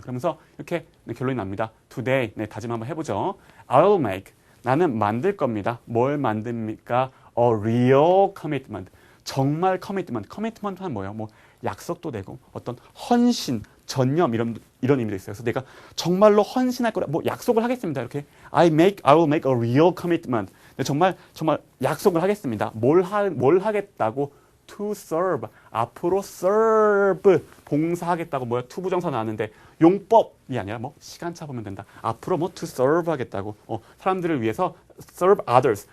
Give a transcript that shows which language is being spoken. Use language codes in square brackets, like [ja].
[ko] 그러면서 이렇게 결론이 납니다. [en] Today, [ko] 다짐 한번 해보죠. [en] I'll make, [ko] 나는 만들 겁니다. 뭘 만듭니까? [en] A real commitment. [ko] 정말 commitment. commitment는 뭐예요? 뭐 약속도 되고 어떤 헌신, 전념 이런 의미도 있어요. 그래서 내가 정말로 헌신할 거라 뭐 약속을 하겠습니다. 이렇게 [en] I will make a real commitment. [ko] 정말 약속을 하겠습니다. 뭘 하겠다고? [en] To serve. [ko] 앞으로 serve 봉사하겠다고 뭐야? to 부정사 나왔는데 용법이 아니라 뭐 시간차 보면 된다. 앞으로 뭐 [en] to serve [ko] 하겠다고. 사람들을 위해서 [en] serve others.